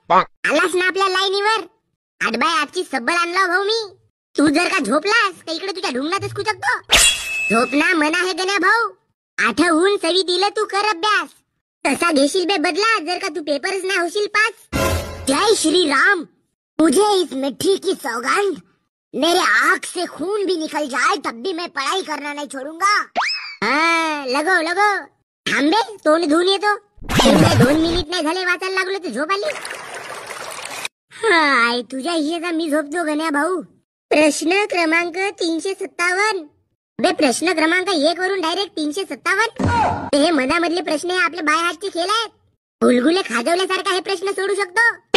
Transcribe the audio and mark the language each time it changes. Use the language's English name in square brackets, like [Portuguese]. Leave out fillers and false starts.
[Marathi] आलास ना आपल्या लाईनीवर. 8x8ची सब्बल आणला भाऊ मी. तू जर का झोपलास तर इकडे तुझ्या ढुंगणातच कुचकतो. [Hindi] झोपना मना है [Marathi] गण्या भाऊ. आठवून सवी दिलं तू कर अभ्यास. तसा घेशील बे बदला जर का तू पेपरच नाही होशील पास. जय श्री राम. [Hindi] मुझे इस मिट्टी की सौगंध, मेरे आँख से खून भी निकल जाए तब भी मैं पढ़ाई करना नहीं छोड़ूंगा. लगो लगो. [Marathi] थांबे, तोंड धुवून येतो. 2 मिनिट नाही झाले वाचायला लागलो तर झोप आली. हाय, तुझ्या हिशेचा मी झोपतो गण्या भाऊ. प्रश्न क्रमांक 357. बे प्रश्न क्रमांक 1 वरून डायरेक्ट 357. हे मधामधले प्रश्न आपले बाय हातचे खेळ आहेत. गुलगुले खाजवल्यासारखा हे प्रश्न सोडू शकतो.